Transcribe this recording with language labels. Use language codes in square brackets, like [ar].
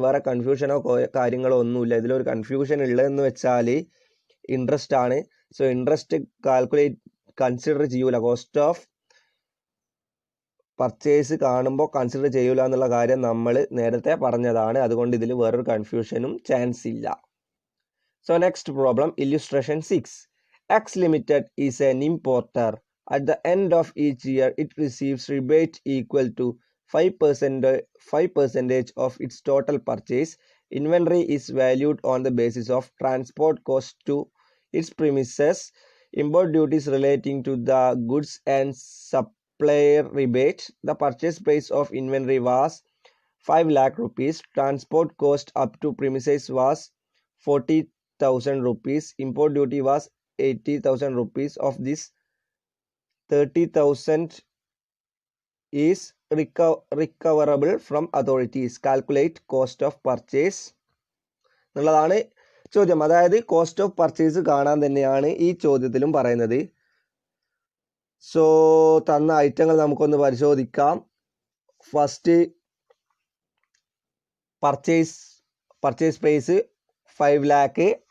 [ml] വേറെ കൺഫ്യൂഷനോ കാര്യങ്ങളോ ഒന്നുമില്ല. ഇതിലൊരു കൺഫ്യൂഷൻ ഉള്ളതെന്ന് വെച്ചാൽ ഇൻട്രസ്റ്റ് ആണ്. സോ ഇൻട്രസ്റ്റ് കൺസിഡർ ചെയ്യൂല, കോസ്റ്റ് ഓഫ് പർച്ചേസ് കാണുമ്പോൾ കൺസിഡർ ചെയ്യൂല എന്നുള്ള കാര്യം നമ്മൾ നേരത്തെ പറഞ്ഞതാണ്. അതുകൊണ്ട് ഇതിൽ വേറൊരു കൺഫ്യൂഷനും ചാൻസ് ഇല്ല. [en] So next problem, illustration 6. X Limited is an importer At the end of each year, it receives rebate equal to 5% of its total purchase. Inventory is valued on the basis of transport cost to its premises, import duties relating to the goods and supplier rebate. The purchase price of inventory was 5 lakh rupees. Transport cost up to premises was 40,000 rupees. Import duty was 80,000 rupees. Of this, 30,000 is recoverable from authorities. Calculate cost of purchase [ml] എന്നുള്ളതാണ് ചോദ്യം. അതായത് cost of purchase കാണാൻ തന്നെയാണ് ഈ ചോദ്യത്തിലും പറയുന്നത്. So തന്ന ഐറ്റങ്ങൾ നമുക്കൊന്ന് പരിശോധിക്കാം. First purchase price 5 lakh.